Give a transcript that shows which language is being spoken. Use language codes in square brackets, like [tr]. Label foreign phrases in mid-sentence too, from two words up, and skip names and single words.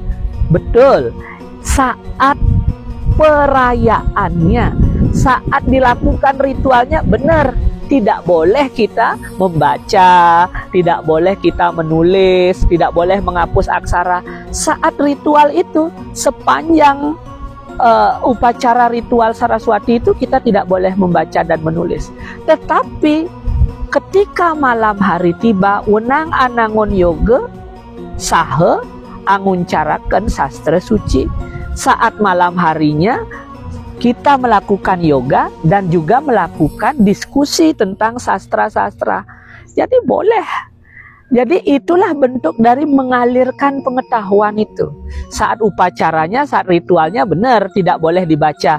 [id] Betul, saat perayaannya, saat dilakukan ritualnya benar, tidak boleh kita membaca, tidak boleh kita menulis, tidak boleh menghapus aksara. Saat ritual itu, sepanjang upacara ritual Saraswati itu kita tidak boleh membaca dan menulis. Tetapi ketika malam hari tiba, [kaw] wenang anangon yoga sahe anguncaraken sastra suci. [id] Saat malam harinya kita melakukan yoga dan juga melakukan diskusi tentang sastra-sastra. Jadi boleh. Jadi itulah bentuk dari mengalirkan pengetahuan itu. Saat upacaranya, saat ritualnya benar, tidak boleh dibaca.